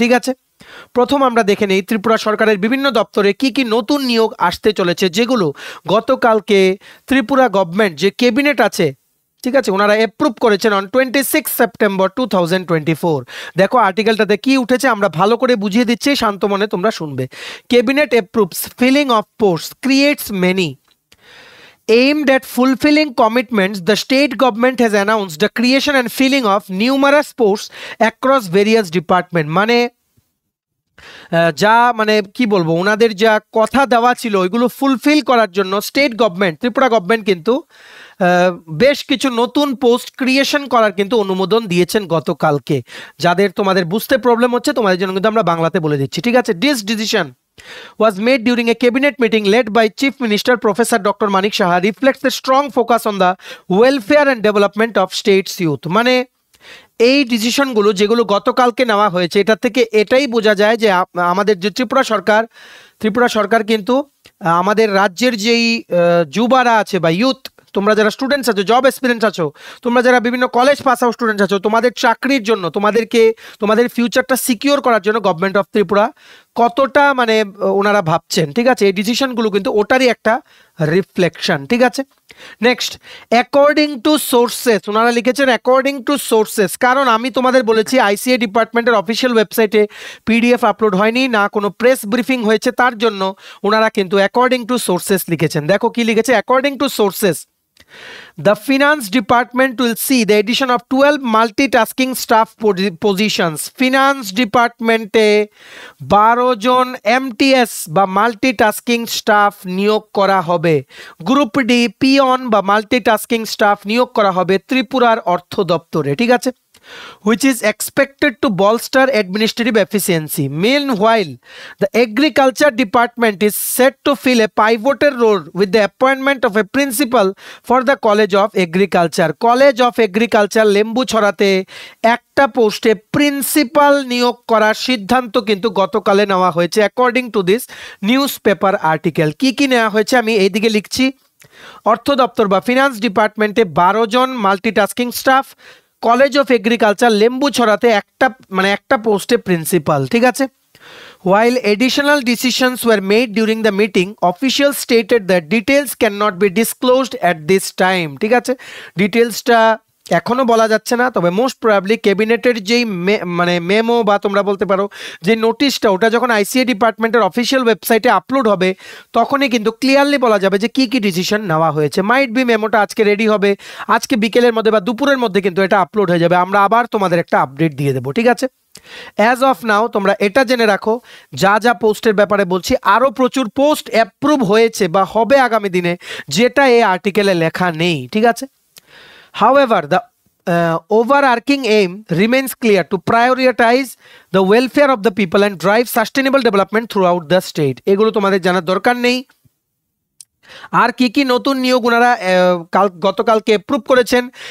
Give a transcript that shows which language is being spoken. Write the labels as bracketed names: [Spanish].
[Bangla] ঠিক আছে, প্রথম আমরা দেখে নেই ত্রিপুরা সরকারের বিভিন্ন দপ্তরে কি কি নতুন নিয়োগ আসতে চলেছে, যেগুলো গতকালকে ত্রিপুরা গভর্নমেন্ট যে ক্যাবিনেট আছে, ঠিক আছে, ওনারা অ্যাপ্রুভ করেছেন অন 26 সেপ্টেম্বর 2024। দেখো আর্টিকেলটাতে কি উঠেছে, আমরা ভালো করে বুঝিয়ে দিচ্ছি, শান্ত মনে তোমরা শুনবে। [English] Cabinet approves filling of post creates many aimed at fulfilling commitments. The state government has announced the creation and filling of numerous posts across various departments. [Bangla] মানে যা মানে কি বলবো, ওনাদের যা কথা দেওয়া ছিল ওইগুলো ফুলফিল করার জন্য স্টেট গভর্নমেন্ট, ত্রিপুরা গভর্নমেন্ট কিন্তু বেশ কিছু নতুন পোস্ট ক্রিয়েশন করার কিন্তু অনুমোদন দিয়েছেন গতকালকে। যাদের তোমাদের বুঝতে প্রবলেম হচ্ছে তোমাদের জন্য কিন্তু আমরা বাংলাতে বলে দিচ্ছি। ঠিক আছে, [English] This decision was made during a cabinet meeting led by Chief Minister Professor Dr. Manik Shah, reflects the strong focus on the welfare and development of states youth. [Bangla] মানে এই ডিসিশনগুলো যেগুলো গতকালকে নেওয়া হয়েছে, এটা থেকে এটাই বোঝা যায় যে আমাদের যে ত্রিপুরা সরকার কিন্তু আমাদের রাজ্যের যেই যুবারা আছে বা ইউথ, তোমরা যারা স্টুডেন্টস আছো, জব এক্সপিরিয়েন্স আছো, তোমরা যারা বিভিন্ন কলেজ পাস আউট স্টুডেন্টস আছো, তোমাদের চাকরির জন্য, তোমাদের ফিউচারটা সিকিউর করার জন্য গভর্নমেন্ট অফ ত্রিপুরা কতটা মানে ওনারা ভাবছেন, ঠিক আছে। এই ডিসিশনগুলো কিন্তু ওটারই একটা রিফ্লেকশন, ঠিক আছে। নেক্সট, [English] according to sources, [Bangla] ওনারা লিখেছেন অ্যাকর্ডিং টু সোর্সেস, কারণ আমি তোমাদের বলেছি আইসিএ ডিপার্টমেন্টের অফিসিয়াল ওয়েবসাইটে পিডিএফ আপলোড হয়নি, না কোনো প্রেস ব্রিফিং হয়েছে, তার জন্য ওনারা কিন্তু অ্যাকর্ডিং টু সোর্সেস লিখেছেন। দেখো কি লিখেছে, [English] According to sources the finance department will see the addition of 12 multitasking staff positions. [Bangla] finance department A 12 John MTS বা মাল্টিটাস্কিং স্টাফ নিয়োগ করা হবে। গ্রুপ ডি পিয়ন বা মাল্টিটাস্কিং স্টাফ নিয়োগ করা হবে ত্রিপুরার অর্থ দপ্তরে, ঠিক আছে, [English] which is expected to bolster administrative efficiency. Meanwhile, the agriculture department is set to fill a pivotal role with the appointment of a principal for the College of Agriculture. [Bangla] College of Agriculture লেম্বুছড়াতে একটা পোস্টে principal নিয়োগ করার সিদ্ধান্ত কিন্তু গতকালে নেওয়া হয়েছে [English] According to this news paper article. [Bangla] কি কি নেওয়া হয়েছে আমি এইদিকে লিখছি। অর্থ দপ্তর বা ফিনান্স ডিপার্টমেন্টে 12 জন multitasking staff, college of agriculture লেম্বুছড়াতে একটা পোস্টে প্রিন্সিপাল, ঠিক আছে। [English] While additional decisions were made during the meeting, officials stated that details cannot be disclosed at this time, [Bangla] ঠিক আছে। ডিটেলসটা এখনো বলা যাচ্ছে না, তবে মোস্ট প্রবাবলি ক্যাবিনেটের যেই মেমো বা তোমরা বলতে পারো যে নোটিশটা, ওটা যখন আইসিএ ডিপার্টমেন্টের অফিসিয়াল ওয়েবসাইটে আপলোড হবে তখনই কিন্তু ক্লিয়ারলি বলা যাবে যে কি কি ডিসিশন নেওয়া হয়েছে। মাইট বি মেমোটা আজকে রেডি হবে, আজকে বিকেলের মধ্যে বা দুপুরের মধ্যে কিন্তু এটা আপলোড হয়ে যাবে, আমরা আবার তোমাদের একটা আপডেট দিয়ে দেবো, ঠিক আছে। অ্যাজ অফ নাও তোমরা এটা জেনে রাখো, যা যা পোস্টের ব্যাপারে বলছি, আরও প্রচুর পোস্ট অ্যাপ্রুভ হয়েছে বা হবে আগামী দিনে, যেটা এই আর্টিকেলে লেখা নেই, ঠিক আছে। [English] However, the overarching aim remains clear to prioritize the welfare of the people and drive sustainable development throughout the state. [Bangla] এগুলো তোমাদের জানার দরকার নেই। আর কি কি নতুন নিয়োগ ওনারা গতকালকে অ্যাপ্রুভ করেছেন।